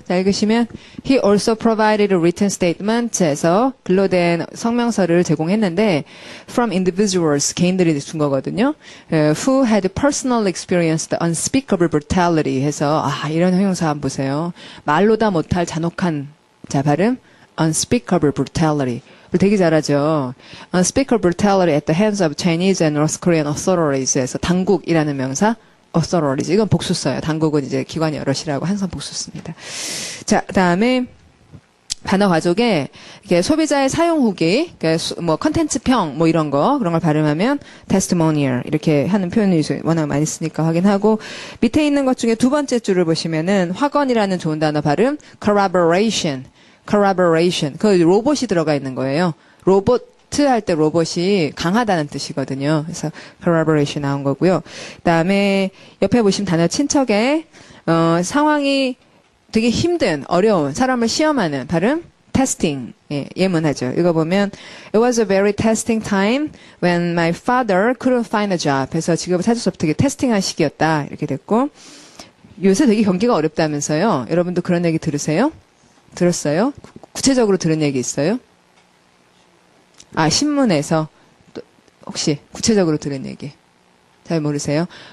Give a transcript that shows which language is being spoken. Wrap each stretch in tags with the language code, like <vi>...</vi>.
<ko>자, 읽으시면</ko> <en>he also provided a written statement</en> <ko>에서 글로 된 성명서를 제공했는데</ko> <en>from individuals</en> <ko>개인들이 준 거거든요.</ko> <en>who had personally experienced unspeakable brutality</en> <ko>해서 이런 형용사 한번 보세요. 말로 다 못할 잔혹한 자 발음</ko> <en>unspeakable brutality</en> <ko>되게 잘하죠.</ko> <en>Unspeakable brutality at the hands of Chinese and North Korean authorities에서</en> <ko>당국이라는 명사</ko> <en>authorities</en> <ko>이건 복수써요. 당국은 이제 기관이 여럿이라고 항상 복수씁니다. 자, 그다음에 단어 가족에 이게 소비자의 사용 후기, 그러니까 뭐 컨텐츠 평, 뭐 이런 거 그런 걸 발음하면 testimonial 이렇게 하는 표현을 워낙 많이 쓰니까 확인하고 밑에 있는 것 중에 두 번째 줄을 보시면은 확언이라는 좋은 단어 발음 corroboration. 그 로봇이 들어가 있는 거예요. 로봇 할 때 로봇이 강하다는 뜻이거든요. 그래서 corroboration 나온 거고요. 그다음에 옆에 보시면 단어 친척에 상황이 되게 힘든 어려운 사람을 시험하는 발음 testing 예문하죠.</ko> <en>이거 보면 It was a very testing time when my father couldn't find a job.</en> <ko>그래서 직업을 찾을 수 없게 되게 테스팅한 시기였다 이렇게 됐고 요새 되게 경기가 어렵다면서요. 여러분도 그런 얘기 들으세요? 들었어요? 구체적으로 들은 얘기 있어요? 신문에서 또 혹시 구체적으로 들은 얘기 잘 모르세요?</ko>